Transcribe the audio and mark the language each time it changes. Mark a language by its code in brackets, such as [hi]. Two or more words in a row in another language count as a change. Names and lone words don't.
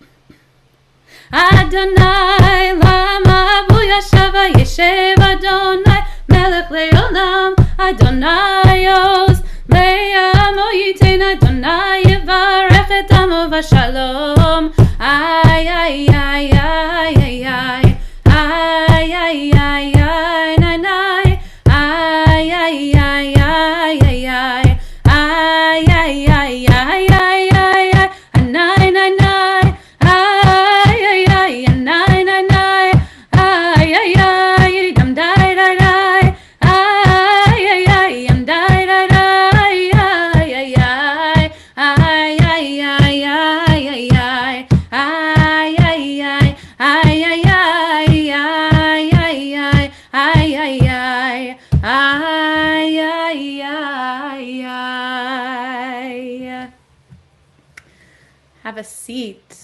[he] אדוני למה בו ישבה ישב אדוני מלך לעולם, אדוני עוז לעמו יתן, אדוני יברך את עמו בשלום, ay, ay, ay, ay, ay, ay, ay, ay, ay, ay, nay, nay, ay, ay, ay, ay, ay, ay, ay, ay, ay, ay, ay, ay, nay, nay, nay, ay, ay, ay, nay, nay, nay, ay, ay, ay, dam, dai, dai, dai, ay, ay, ay, dai, dai, dai, ay, ay, ay, ay, ay, ay, ay, ay, ay, ay, ay, ay, ay, [en] Have a seat.